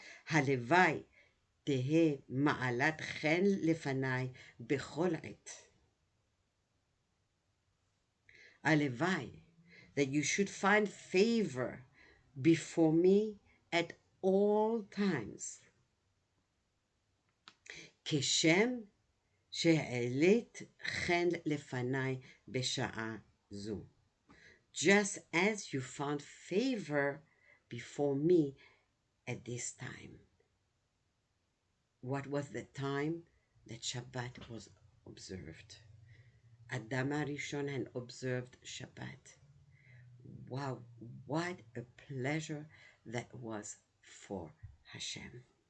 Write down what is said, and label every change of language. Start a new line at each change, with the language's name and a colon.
Hebrew: Halevai, tehe ma'alat chen lefanai bechol et.
English: Halevai, that you should find favor before me at all times.
Hebrew: כשם שהעלית חן לפניי בשעה זו.
English: Just as you found favor before me at this time. What was the time that Shabbat was observed? Adam HaRishon had observed Shabbat. Wow, what a pleasure that was for Hashem.